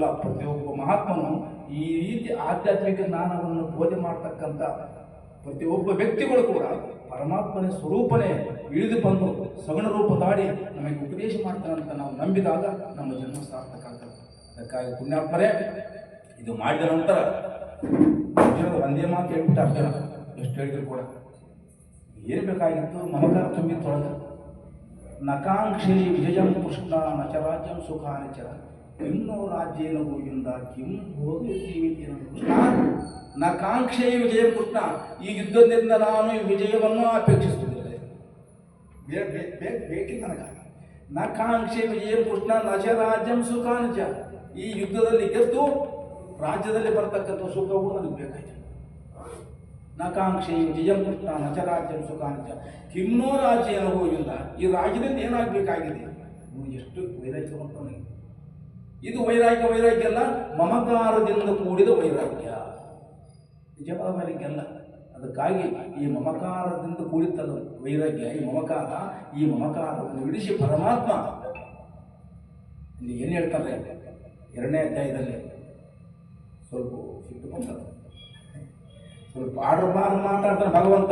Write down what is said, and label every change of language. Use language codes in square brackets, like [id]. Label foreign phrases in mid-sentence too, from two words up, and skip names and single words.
[kn] ಪ್ರತಿಯೊಬ್ಬ ಮಹಾತ್ಮನು ಈ ರೀತಿ ಆಧ್ಯಾತ್ಮಿಕ ಜ್ಞಾನವನ್ನು ಬೋಧನೆ ಮಾಡ್ತಕ್ಕಂಥ ಪ್ರತಿಯೊಬ್ಬ ವ್ಯಕ್ತಿಗಳು ಕೂಡ ಪರಮಾತ್ಮನ ಸ್ವರೂಪನೇ ಇಳಿದು ಬಂದು ಸಗುಣ ರೂಪ ತಾಡಿ ನಮಗೆ ಉಪದೇಶ ಮಾಡ್ತಾನಂತ ನಾವು ನಂಬಿದಾಗ ನಮ್ಮ ಜನ್ಮ ಸಾರ್ಥಕ ಆಗ್ತದೆ. ಅದಕ್ಕಾಗಿ ಪುಣ್ಯಾತ್ಮರೇ, ಇದು ಮಾಡಿದ ನಂತರ ಅರ್ಜುನದ ಒಂದೇ ಮಾತು ಹೇಳ್ಬಿಟ್ಟು ಅರ್ಜುನ ಎಷ್ಟು ಹೇಳಿದ್ರು ಕೂಡ ಏನು ಬೇಕಾಗಿತ್ತು? ಮಮಕಾರ ತುಂಬಿತ್ತೊಳಗೆ. [sa] ನಕಾಂಕ್ಷೆ ವಿಜಯಂ ಕೃಷ್ಣ ನಚ ರಾಜ್ಯಂ ಸುಖಾನಿಚ ಇನ್ನೋ ರಾಜ್ಯೇನ ಗೋವಿಂದ ಕಿಂ ಭೋಗಿರ್ತೀವಿ. ಕೃಷ್ಣ ನಕಾಂಕ್ಷೆ ವಿಜಯಂ ಕೃಷ್ಣ. [kn] ಈ ಯುದ್ಧದಿಂದ ನಾನು ಈ ವಿಜಯವನ್ನು ಅಪೇಕ್ಷಿಸುತ್ತಿದ್ದೆ. ಬೇಕಿಲ್ಲ ನನಗೆ. [sa] ನಕಾಂಕ್ಷೆ ವಿಜಯಂ ಕೃಷ್ಣ ನಚ ರಾಜ್ಯಂ ಸುಖಾನಿಚ. [kn] ಈ ಯುದ್ಧದಲ್ಲಿ ಗೆದ್ದು ರಾಜ್ಯದಲ್ಲಿ ಬರ್ತಕ್ಕಂಥ ಸುಖವು ನನಗೆ ಬೇಕಾಯ್ತು. [sa] ನಕಾಂಕ್ಷೆ ವಿಜಯಂ ಕೃಷ್ಣ ನಚ ರಾಜ್ಯಂ ಸುಖಾನಿಚ ಕಿಮ್ನೋ ರಾಜ್ಯ ಗೋವಿಂದ. [kn] ಈ ರಾಜ್ಯದಿಂದ ಏನಾಗಬೇಕಾಗಿದೆ? ಎಷ್ಟು ವೈರಾಗ್ಯ ಬಂತು ನನಗೆ. ಇದು ವೈರಾಗ್ಯ ಅಲ್ಲ, ಮಮಕಾರದಿಂದ ಕೂಡಿದ ವೈರಾಗ್ಯ, ನಿಜವಾದ ವೈರಾಗ್ಯ ಅಲ್ಲ. ಅದಕ್ಕಾಗಿ ಈ ಮಮಕಾರದಿಂದ ಕೂಡಿತಲ್ಲ ವೈರಾಗ್ಯ, ಈ ಮಮಕಾರವನ್ನು ಬಿಡಿಸಿ ಪರಮಾತ್ಮ ಇಲ್ಲಿ ಏನು ಹೇಳ್ತಾರೆ 2ನೇ ಅಧ್ಯಾಯದಲ್ಲಿ, ಸ್ವಲ್ಪ ಆಡಬಾರ್ದು ಮಾತಾಡ್ತಾನೆ ಭಗವಂತ.